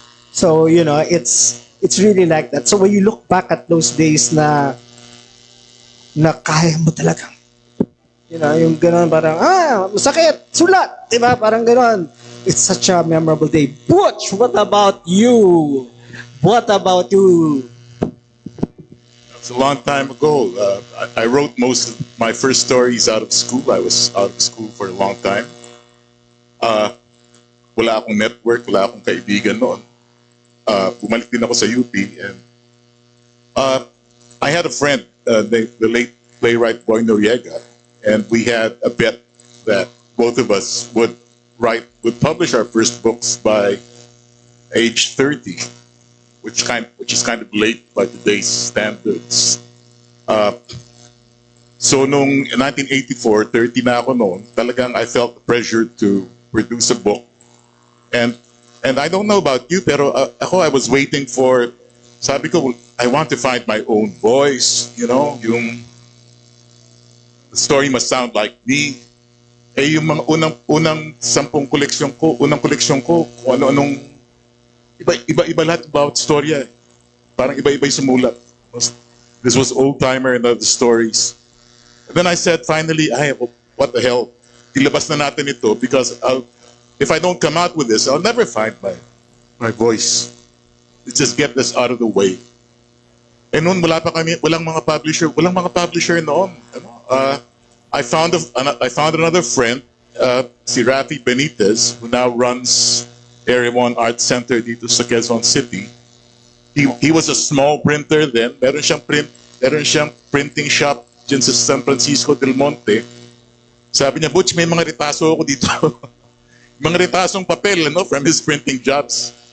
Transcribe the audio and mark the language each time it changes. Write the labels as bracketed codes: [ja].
[en] So, it's really like that. So when you look back at those days [tl] na kaya mo talagang, yung gano'n parang, masakit, sulat, diba? Parang gano'n. [en] It's such a memorable day. Butch, what about you? What about you? It's a long time ago. I wrote most of my first stories out of school. I was out of school for a long time. [tl] Wala akong network, wala akong kaibigan noon. Bumalik din ako sa UP. [en] And I had a friend, the late playwright Boy Noriega, and we had a bet that both of us would publish our first books by age 30, which is kind of late by today's standards. So [tl] nung 1984, 30 na ako noon, talagang [en] I felt the pressure to produce a book. And I don't know about you, [tl] pero ako, [en] I was waiting for, [tl] sabi ko, [en] I want to find my own voice, you know, yung the story must sound like me. [tl] Eh, yung mga unang 10 koleksyon ko, kung ano-anong, iba lahat about storya. Parang iba-iba yung sumulat. [en] This was old-timer and other stories. And then I said, finally, what the hell? [tl] Ilabas na natin ito [en] because if I don't come out with this, I'll never find my voice. Let's just get this out of the way. [tl] And noon, walang mga publisher noon. [en] I found another friend, si Rafi Benitez, who now runs Area 1 Art Center dito sa Quezon City. He was a small printer then. [tl] Meron siyang printing shop dyan sa San Francisco del Monte. Sabi niya, Butch, may mga retaso ako dito. Mga retasong papel, [en] from his printing jobs.